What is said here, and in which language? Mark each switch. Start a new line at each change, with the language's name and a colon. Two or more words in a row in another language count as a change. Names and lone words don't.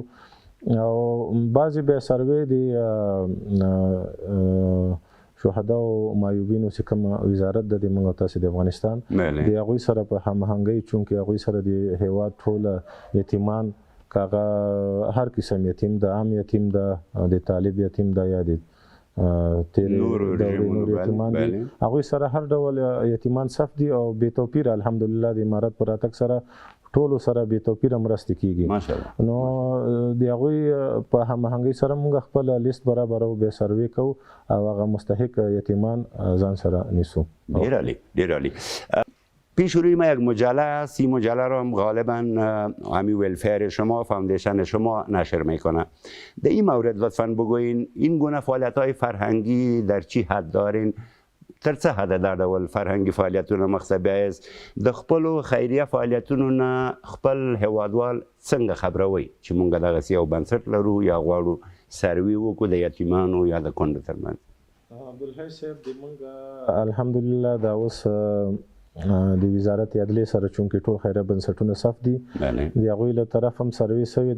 Pashto: او بعضې بیا سروې د شهدا او معیوبینو چې کوم وزارت د موږ تاسو د افغانستان د هغوی سره په هماهنګۍ چونکې هغوی سره د هیواد ټول یتیمان کاغه هر قسم یتیم د عام یتیم د طالب یتیم د یا د نور یتیمان دي، هغوی سره هر ډول یتیمان صف دي او بې توپیر الحمدلله د امارت په راتګ سره ټولو سره بې توپیره مرستې کیږي. نو د هغوی په هماهنګۍ سره موږ خپل لیست برابرو، بیا سروې کوو او هغه مستحق یتیمان ځان سره نیسو. ډېر عالی، ډېر عالی.
Persian: پیش روی ما یک مجله است، این مجله را غالبا همین ویلفیر شما فاوندیشن شما نشر میکنه. در این مورد لطفا بگوین این گونه فعالیت‌های فرهنگی در چی حد دارین؟
Pashto: تر څه حده دا ډول فرهنګي فعالیتونه مخته بیایئ؟ د خپلو خیریه فعالیتونو نه خپل هیوادوال څنګه خبروئ چې موږ دغسې یو بنسټ لرو یا غواړو سروي وکړو د یتیمانو یا د کونډو ترمنځ؟ عبدالحی صاحب د موږ الحمدلله دا اوس د وزارت عدلیې سره چونکې ټول خیریه بنسټونه صف دي د هغوی له طرف هم سروې سوې ده.